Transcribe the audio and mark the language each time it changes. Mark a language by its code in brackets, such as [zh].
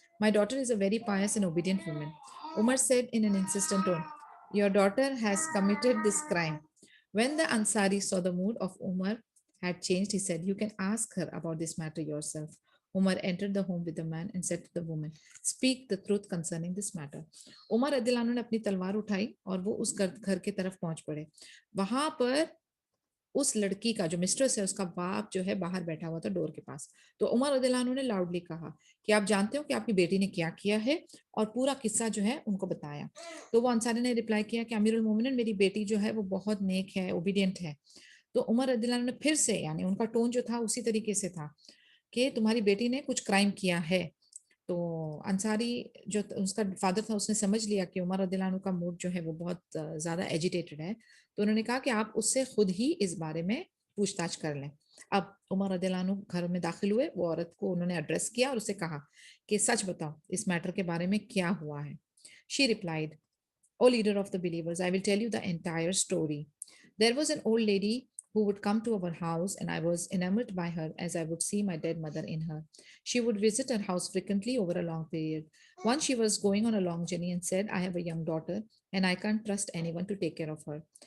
[en] My daughter is a very pious and obedient woman." Umar said in an insistent tone, "Your daughter has committed this crime." When the Ansari saw the mood of Umar had changed, he said, "You can ask her about this matter yourself." Umar entered the home with the man and said to the woman, "Speak the truth concerning this matter." [ur] عمر رضی اللہ عنہ نے اپنی تلوار اٹھائی اور وہ اس گھر کی طرف پہنچ پڑے. وہاں پر اس لڑکی کا جو مسٹرس ہے اس کا باپ جو ہے باہر بیٹھا ہوا تھا ڈور کے پاس. تو عمر رضی اللہ عنہ نے لاؤڈلی کہا کہ آپ جانتے ہو کہ آپ کی بیٹی نے کیا کیا ہے, اور پورا قصہ جو ہے ان کو بتایا. تو وہ انصاری نے ریپلائی کیا کہ امیر المومنین, میری بیٹی جو ہے وہ بہت نیک ہے, اوبیڈینٹ ہے. تو عمر رضی اللہ عنہ نے پھر سے, یعنی ان کا ٹون جو تھا اسی طریقے سے تھا کہ تمہاری بیٹی نے کچھ کرائم کیا ہے. تو انصاری جو اس کا فادر تھا اس نے سمجھ لیا کہ عمر رضی اللہ عنہ کا موڈ جو ہے وہ بہت زیادہ ایجیٹیٹڈ ہے, تو انہوں نے کہا کہ آپ اس سے خود ہی اس بارے میں پوچھ تاچھ کر لیں. اب عمر رضی اللہ عنہ گھر میں داخل ہوئے, وہ عورت کو انہوں نے ایڈریس کیا اور اسے کہا کہ سچ بتاؤ اس میٹر کے بارے میں کیا ہوا ہے. [en] She replied, "O leader of the believers, I will tell you the entire story. There was an old lady who would come to our house, and I was enamored by her as I would see my dead mother in her. She would visit our house frequently over a long period. Once she was going on a long journey and said, 'I have a young daughter, and I can't trust anyone to take care of her.